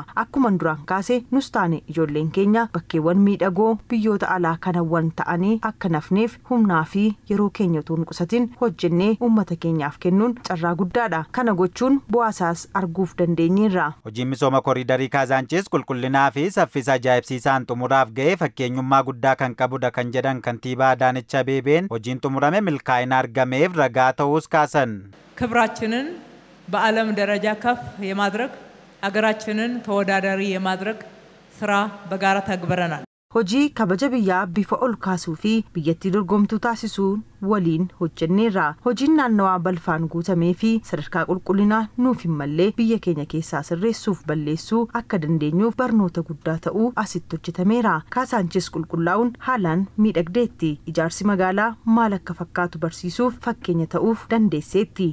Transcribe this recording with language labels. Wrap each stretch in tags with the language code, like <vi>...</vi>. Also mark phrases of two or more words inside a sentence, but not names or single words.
<om>Akkuma duraan kaase nus taane ijoolleen keenya bakkeewwan miidhagoo biyyoota alaa kanawwan ta'anii akka nafneef humnaa fi yeroo keenya utuu hin qusatin hojjennee uummata keenyaaf kennuun carraa guddaadha. Kana gochuun bu'aasaas arguuf dandeenyeerra. Hojiin misooma koriidarii Kaazaanchis qulqullinaa fi saffisa ajaa'ibsiisaan xumuraaf ga'ee fakkeenyummaa guddaa kan qabudha kan jedhan kantiibaa Adaanech Abeebeen hojiin xumurame milkaa'ina argameef ragaa ta'uus kaasan.</om> <am>ክብራችንን በዓለም ደረጃ ከፍ የማድረግ አገራችንን ተወዳዳሪ የማድረግ ስራ በጋራ ተግብረናል።</am> <om>Hojii kabaja biyyaa bifa ol kaasuu fi biyyattii dorgomtuu taasisuun waliin hojjenneerra. Hojiin naannawaa balfaan guutamee fi sadarkaa qulqullinaa nuuf hin mallee biyya keenya keessaa sirreessuuf balleessuu akka dandeenyuuf barnoota guddaa ta'uu asitti hojjetameera. Kaazaanchis qulqullaa'uun haalaan miidhagdeetti. Ijaarsi magaalaa maal akka fakkaatu barsiisuuf fakkeenya ta'uuf dandeesseetti.</om>